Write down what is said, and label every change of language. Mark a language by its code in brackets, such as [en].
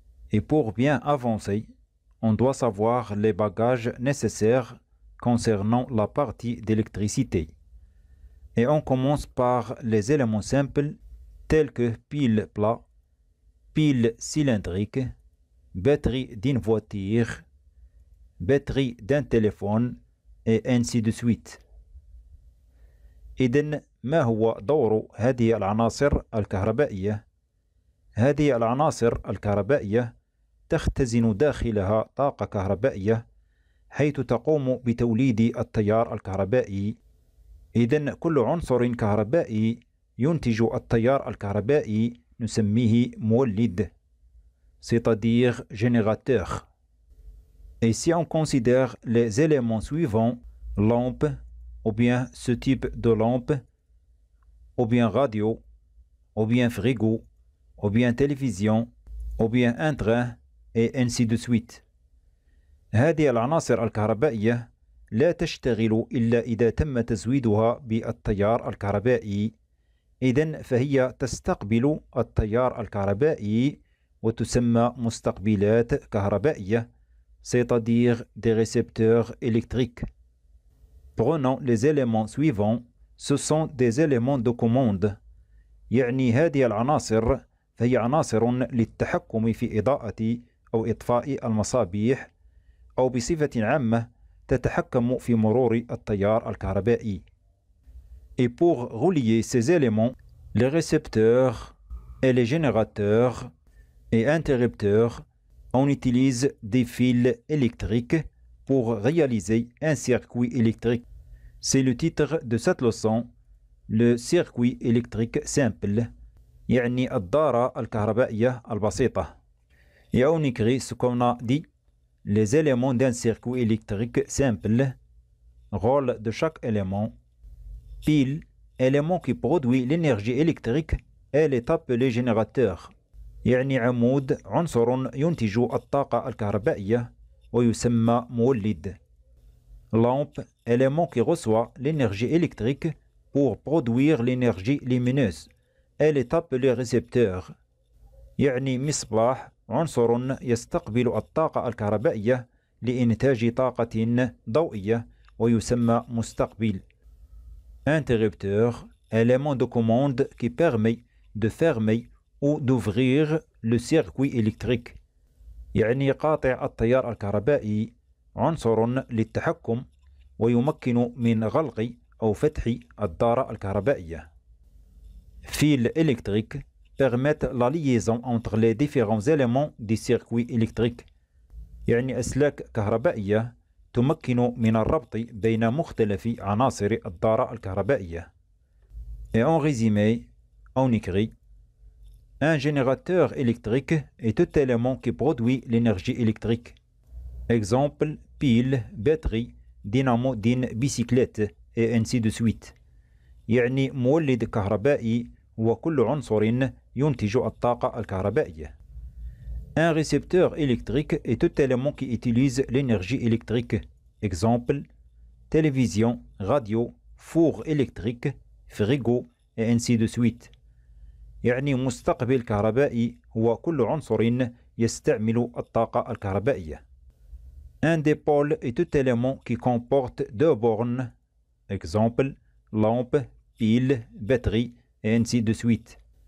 [fr] Et pour bien avancer, on doit savoir les bagages nécessaires concernant la partie d'électricité. Et on commence par les éléments simples tels que pile plat, pile cylindrique, batterie d'une voiture, batterie d'un téléphone et ainsi de suite. [ar] إذن ما هو دور هذه العناصر الكهربائية؟ هذه العناصر الكهربائية تختزن داخلها طاقة كهربائية حيث تقوم بتوليد التيار الكهربائي. إذن كل عنصر كهربائي ينتج التيار الكهربائي نسميه مولد، [fr] c'est-à-dire générateur. Et si on considère les éléments suivants, lampe, ou bien ce type de lampe, ou bien radio, ou bien frigo, ou bien télévision, ou bien un train, et ainsi de suite. [ar] هذه العناصر الكهربائية لا تشتغل إلا إذا تم تزويدها بالتيار الكهربائي. إذن فهي تستقبل التيار الكهربائي وتسمى مستقبلات كهربائية، [fr] c'est-à-dire des récepteurs électriques. Prenons les éléments suivants, ce sont des éléments de commande. [ar] يعني هذه العناصر فهي عناصر للتحكم في إضاءة أو إطفاء المصابيح، أو بصفة عامة تتحكم في مرور التيار الكهربائي. [fr] Et pour relier ces éléments, les récepteurs et les générateurs et interrupteurs, on utilise des fils électriques pour réaliser un circuit électrique. C'est le titre de cette leçon, le circuit électrique simple, [ar] يعني الدارة الكهربائية البسيطة. [fr] Et on écrit ce qu'on a dit, les éléments d'un circuit électrique simple, rôle de chaque élément. Pile, élément qui produit l'énergie électrique, elle est appelée générateur. [ar] يعني عمود عنصر ينتج الطاقة الكهربائية ويسمى مولد. [fr] Lampe, élément qui reçoit l'énergie électrique pour produire l'énergie lumineuse, elle est appelée récepteur. [ar] يعني مصباح عنصر يستقبل الطاقة الكهربائية لإنتاج طاقة ضوئية ويسمى مستقبل. [fr] Interrupteur, élément de commande qui permet de fermer ou d'ouvrir le circuit électrique. [ar] يعني قاطع التيار الكهربائي عنصر للتحكم ويمكن من غلق أو فتح الدارة الكهربائية. [fr] Fils électriques permettent la liaison entre les différents éléments du circuit électrique. [ar] يعني أسلاك كهربائية تمكن من الربط بين مختلف عناصر الدارة الكهربائية. [fr] Et en résumé, on écrit un générateur électrique est tout élément qui produit l'énergie électrique. Exemple, pile, batterie, dynamo d'une bicyclette, et ainsi de suite. [ar] يعني مولد كهربائي هو كل عنصر ينتج الطاقة الكهربائية. [fr] Un récepteur électrique est tout élément qui utilise l'énergie électrique. Exemple, télévision, radio, four électrique, frigo, et ainsi de suite. [ar] يعني مستقبل كهربائي هو كل عنصر يستعمل الطاقة الكهربائية. [fr] Un dipôle est tout élément qui comporte deux bornes. Exemple, lampe, pile, batterie, et ainsi de suite.